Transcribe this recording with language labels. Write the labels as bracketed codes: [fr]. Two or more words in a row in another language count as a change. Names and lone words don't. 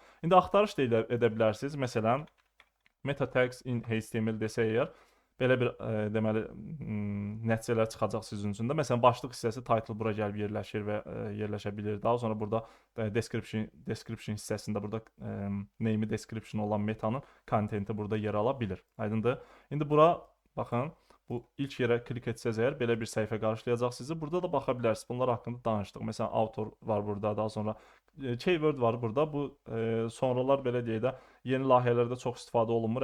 [az] İndi axtarış da edə bilərsiniz. Məsələn, [en] meta tags in HTML [az] desək əgər, belə bir deməli nəticələr çıxacaq sizin üçün də. Məsələn, başlıq hissəsi title bura gəlib yerləşir və yerləşə bilir. Daha sonra burada description hissəsində burada [en] name-i description [az] olan metanın contenti burada yer ala bilir. Aydındır? İndi bura baxın. Bu ilk yerə klik etsəz əgər belə bir səhifə qarşılayacaq sizi. Burada da baxa bilərsiniz. Bunlar haqqında danışdıq. Məsələn, author var burada, daha sonra keyword var burada. Bu sonralar belə deyək də yeni layihələrdə çox istifadə olunmur.